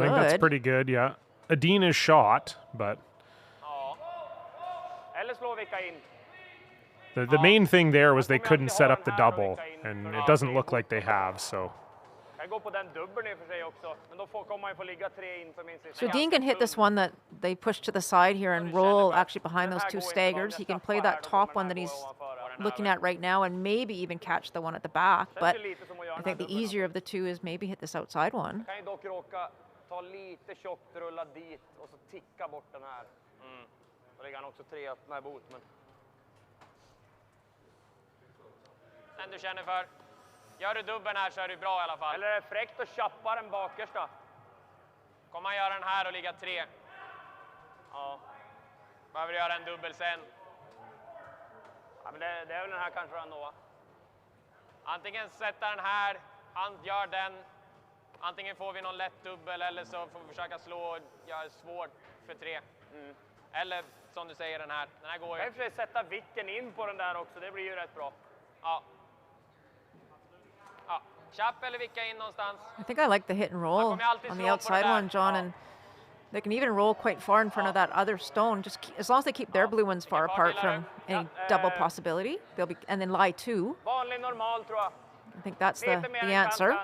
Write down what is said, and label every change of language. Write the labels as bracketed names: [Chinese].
[English] I think that's pretty good, yeah. Edin is shot, but [Swedish] Eller slå vicka in. [English] the main thing there was they couldn't set up the double, and it doesn't look like they have, so. [Swedish] Kan gå på den dubbeln i och för sig också, men då kommer man ju få ligga 3 in för min sista. [English] So Dean can hit this one that they push to the side here and roll actually behind those 2 staggers. He can play that top one that he's looking at right now and maybe even catch the one at the back. But I think the easier of the 2 is maybe hit this outside one. [Swedish] Kan ju dock råka ta lite tjockt, rulla dit och så ticka bort den här. Och ligger han också 3 öppna i bot. Men... Den du känner för. Gör du dubbeln här så är du bra i alla fall. Eller är det fräckt att chappa den bakersta? Kommer han göra den här och ligga 3? Ja. Behöver du göra en dubbel sen? Ja, men det är väl den här kanske ändå. Antingen sätta den här, han gör den. Antingen får vi någon lätt dubbel eller så får vi försöka slå och göra svårt för 3. Eller som du säger den här går ju. Jag får sätta vicken in på den där också, det blir ju rätt bra. Ja. Chapp eller vicka in någonstans. [English] I think I like the hit and roll on the outside one, John, and they can even roll quite far in front of that other stone. Just as long as they keep their blue ones far apart from any double possibility, they'll be, and then lie 2. [Swedish] Vanlig normal tror jag. [English] I think that's the answer.